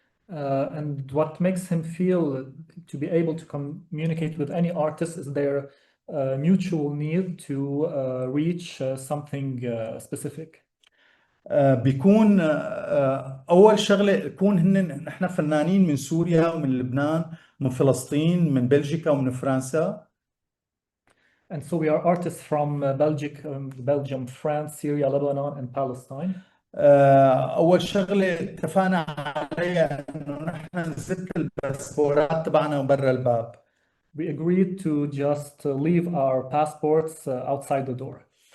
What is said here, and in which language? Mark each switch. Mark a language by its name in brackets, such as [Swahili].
[English] And what makes him feel to be able to communicate with any artist is their mutual need to reach something specific. [Arabic] بيكون أول شغلة يكون نحن فنانين من سوريا ومن لبنان ومن فلسطين من بلجيكا ومن فرنسا. [English] And so we are artists from Belgium, France, Syria, Lebanon, and Palestine. [Arabic] أول شغلة اتفقنا عليها إنه نحن نزت الباسبورات تبعنا برا الباب. [English] We agreed to just leave our passports outside the door.